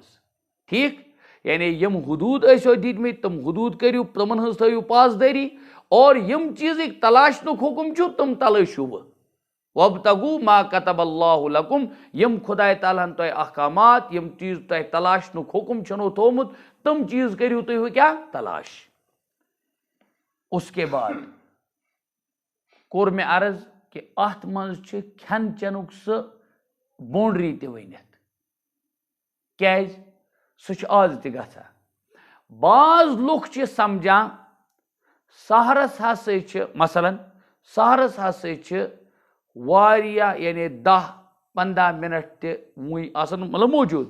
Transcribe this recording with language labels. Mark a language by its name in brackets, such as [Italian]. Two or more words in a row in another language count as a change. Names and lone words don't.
[Kashmiri] ٹھیک یعنی یم حدود ایسو دتمت تم حدود کرو تمن ہز تھو پاسداری اور یم چیزک تلاشنک حکم چھو تم تلاشو. [Arabic] وَابْتَغُوا مَا كَتَبَ اللَّهُ لَكُمْ [Kashmiri] یم خدائے تعالیٰ ہن تۄہہِ احکامات یم چیز تۄہہِ تلاشنُک حکم چھُنو تھومُت تم چیز کٔرِو تُہۍ وۄنۍ کیٛاہ تلاش. [Urdu] اس کے بعد [Kashmiri] کوٚر مےٚ عرض کہ اتھ منٛز چھِ کھٮ۪ن چٮ۪نُک سُہ بونڈری تہِ ؤنِتھ. کیٛازِ سُہ چھُ آز تہِ گژھان. بعض لُکھ چھِ سمجھان سحرس ہسا چھِ مثلاً سحرس ہسا چھِ واریاہ یعنی 10-15 منٹ تہِ وُنۍ آسان مطلب موجوٗد.